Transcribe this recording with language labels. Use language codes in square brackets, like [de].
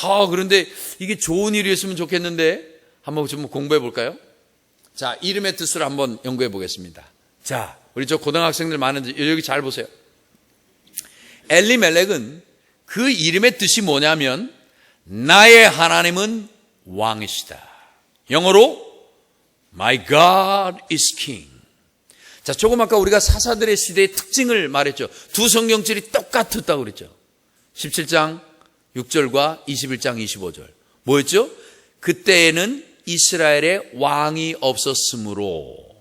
[ko] 그런데 이게 좋은 일이었으면 좋겠는데 한번 좀 공부해 볼까요? 자, 이름의 뜻을 한번 연구해 보겠습니다. 자, 우리 저 고등학생들 많은데 여기 잘 보세요. 엘리멜렉은 그 이름의 뜻이 뭐냐면 나의 하나님은 왕이시다. 영어로 [en] My God is King. [ko] 자, 조금 아까 우리가 사사들의 시대의 특징을 말했죠. 두 성경절이 똑같았다고 그랬죠. 17장 6절과 21장 25절. 뭐였죠? 그때에는 이스라엘에 왕이 없었으므로.